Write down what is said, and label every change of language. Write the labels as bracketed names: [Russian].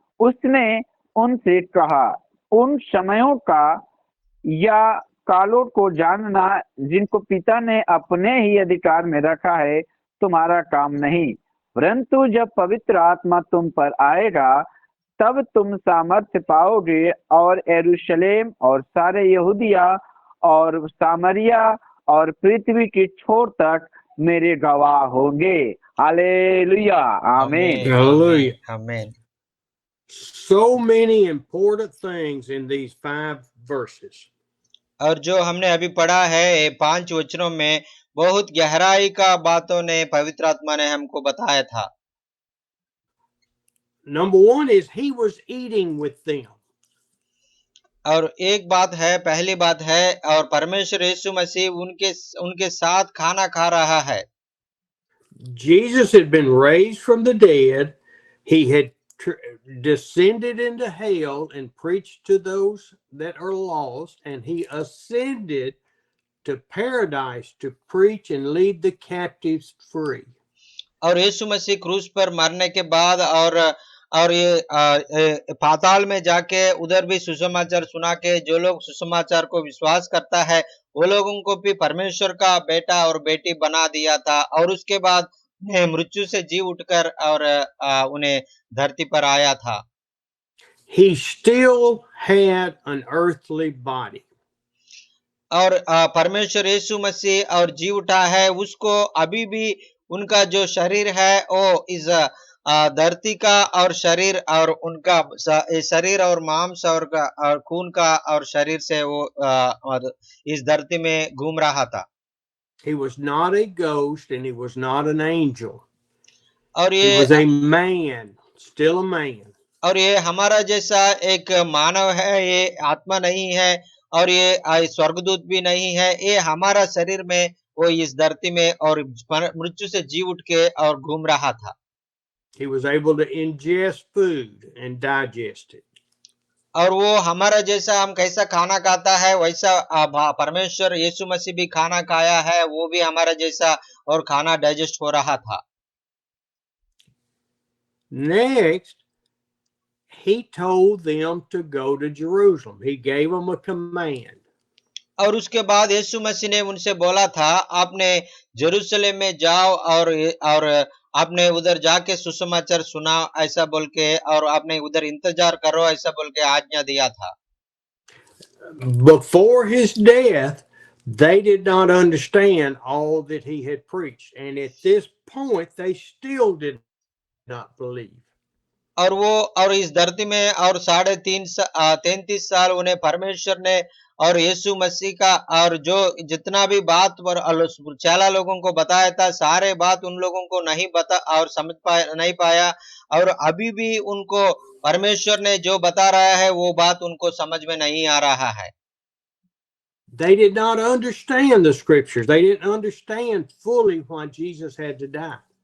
[Hindi] उसने उनसे कहा, उन समयों का या कालों को जानना जिनको पिता ने अपने ही अधिकार में रखा है तुम्हारा काम नहीं, परंतु जब पवित्र आत्मा तुम पर आएगा तब तुम सामर्थ्य पाओगे और यरूशलेम और सारे यहूदिया और सामरिया और पृथ्वी की छोर तक मेरे गवाह होंगे। हालेलुया, आमीन। [English] Hallelujah. [Hindi] आमीन। [English] So many important things in these 5 verses. [Hindi] और जो हमने अभी पढ़ा है 5 वचनों में बहुत गहराई का बातों ने पवित्र आत्मा ने हमको बताया था। [English] Number 1 is he was eating with them. [Hindi] और एक बात है, पहली बात है, और परमेश्वर यीशु मसीह उनके साथ खाना खा रहा है। [English] Jesus had been raised from the dead. He had descended into hell and preached to those that are lost, and he ascended to paradise to preach and lead the captives free. [Hindi] और यीशु मसीह क्रूस पर मरने के बाद और ये पाताल में जाके उधर भी सुसमाचार सुना के जो लोग सुसमाचार को विश्वास करता है वो लोगों को भी परमेश्वर का बेटा और बेटी बना दिया था। और उसके बाद उन्हें मृत्यु से जी उठकर और उन्हें धरती पर आया था। [English] He still had an earthly body. [Hindi] और परमेश्वर यीशु मसीह और जी उठा है, उसको अभी भी उनका जो शरीर है वो इस धरती का और शरीर और उनका शरीर और मांस और खून का और शरीर से वो और इस धरती में घूम रहा था। [English] He was not a ghost and he was not an angel. [Hindi] और [English] He [Hindi] ये [English] was a man, still a man. [Hindi] और ये हमारा जैसा एक मानव है, ये आत्मा नहीं है और ये स्वर्गदूत भी नहीं है। ये हमारा शरीर में वो इस धरती में और मृत्यु से जी उठ के और घूम रहा था। [English] He was able to ingest food and digest it. [Hindi] और वो हमारा जैसा हम कैसा खाना खाता है वैसा परमेश्वर यीशु मसीह भी खाना खाया है, वो भी हमारा जैसा और खाना डाइजेस्ट हो रहा था। [English] Next, he told them to go to Jerusalem. He gave them a command. [Hindi] और उसके बाद यीशु मसीह ने उनसे बोला था, आपने यरूशलेम में जाओ और आपने उधर जाके सुसमाचार सुनाओ ऐसा बोल के, और आपने उधर इंतजार करो ऐसा बोल के आज्ञा दिया था। [English] Before his death, they did not understand all that he had preached. And at this point, they still did not believe. [Hindi] और वो और इस धरती में और 33 साल उन्हें परमेश्वर ने और यीशु मसीह का और जो जितना भी बात पर चेला लोगों को बताया था, सारे बात उन लोगों को नहीं बता और नहीं पाया। और अभी भी उनको परमेश्वर ने जो बता रहा है वो बात उनको समझ में नहीं आ रहा है। [English] They did not understand the scriptures. They didn't understand fully why Jesus had to die.